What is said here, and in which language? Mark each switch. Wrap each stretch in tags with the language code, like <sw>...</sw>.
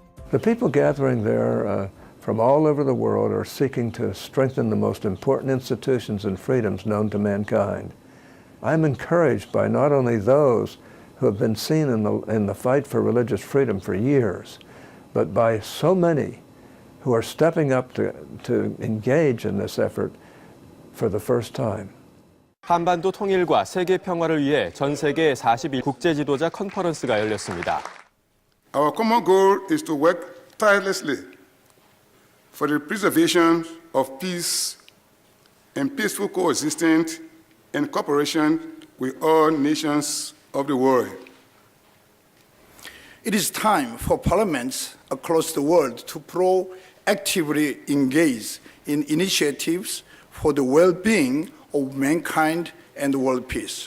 <en>The people gathering there from all over the world are seeking to strengthen the most important institutions and freedoms known to mankind. I'm encouraged by not only those who have been seen in the fight for religious freedom for years, but by so many who are stepping up to engage in this effort for the first time.</en> <ko>한반도 통일과 세계 평화를 위해 전 세계 42 국제 지도자 컨퍼런스가 열렸습니다.</ko> <en>Our common goal is to work tirelessly for the preservation of peace and peaceful coexistence and cooperation with all nations of the world. It is time for parliaments across the world to proactively engage in initiatives for the well-being of mankind and world peace.</en>